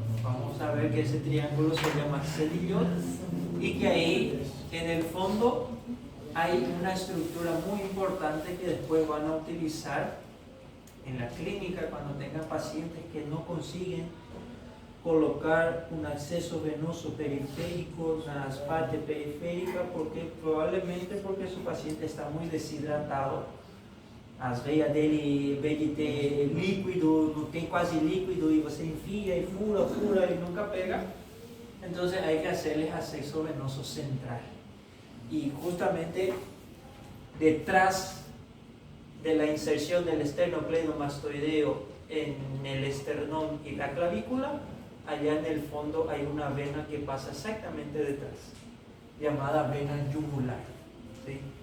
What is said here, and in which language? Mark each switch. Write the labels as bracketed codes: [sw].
[es] Vamos a ver que ese triángulo se llama cedillot, y que ahí en el fondo hay una estructura muy importante que después van a utilizar en la clínica cuando tengan pacientes que no consiguen colocar un acceso venoso periférico, una parte periférica, probablemente porque su paciente está muy deshidratado. [pt] As veias dele, em vez de ter líquido, não tem quase líquido, e você enfia e fura e nunca pega. [es] Entonces hay que hacerles acceso venoso central. Y justamente detrás de la inserción del esternocleidomastoideo en el esternón y la clavícula, allá en el fondo hay una vena que pasa exactamente detrás, llamada vena yugular, ¿sí?